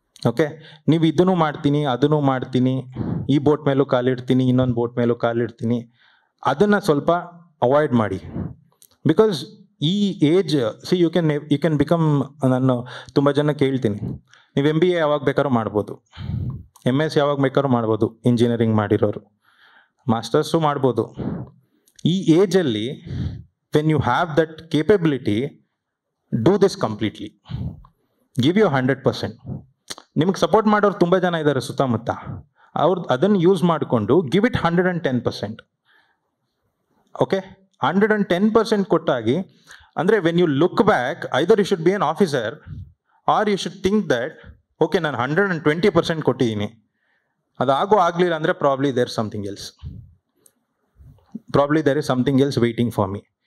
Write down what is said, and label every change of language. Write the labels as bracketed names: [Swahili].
[Kannada] Okay, ನೀವು ಇದನ್ನು ಮಾಡ್ತೀನಿ, ಅದನ್ನು ಮಾಡ್ತೀನಿ, ಈ ಬೋಟ್ ಮೇಲೂ ಕಾಲಿಡ್ತೀನಿ, ಇನ್ನೊಂದು ಬೋಟ್ ಮೇಲೂ ಕಾಲಿಡ್ತೀನಿ, ಅದನ್ನು ಸ್ವಲ್ಪ ಅವಾಯ್ಡ್ ಮಾಡಿ. ಬಿಕಾಸ್ ಈ ಏಜ್, [English] you can become, [Kannada] ನಾನು ತುಂಬ ಜನ ಕೇಳ್ತೀನಿ, ನೀವು MBA ಯಾವಾಗ ಬೇಕಾದ್ರೂ ಮಾಡ್ಬೋದು, MS ಯಾವಾಗ ಬೇಕಾದ್ರೂ ಮಾಡ್ಬೋದು, ಇಂಜಿನಿಯರಿಂಗ್ ಮಾಡಿರೋರು, ಮಾಸ್ಟರ್ಸು ಮಾಡ್ಬೋದು. ಈ ಏಜಲ್ಲಿ [English] when you have that capability, do this completely, give your 100%. [Kannada] ನಿಮಗೆ ಸಪೋರ್ಟ್ ಮಾಡೋರು ತುಂಬ ಜನ ಇದ್ದಾರೆ ಸುತ್ತಮುತ್ತ, ಅದನ್ನು ಯೂಸ್ ಮಾಡಿಕೊಂಡು [English] Give it 110%. Okay, [Kannada] 110% ಕೊಟ್ಟಾಗಿ ಅಂದರೆ [English] when you look back, either you should be an officer or you should think that okay [Kannada] ನಾನು 120% ಕೊಟ್ಟಿದ್ದೀನಿ, ಅದಾಗೋ ಆಗಲಿಲ್ಲ ಅಂದರೆ [English] Probably there something else, probably there is something else waiting for me.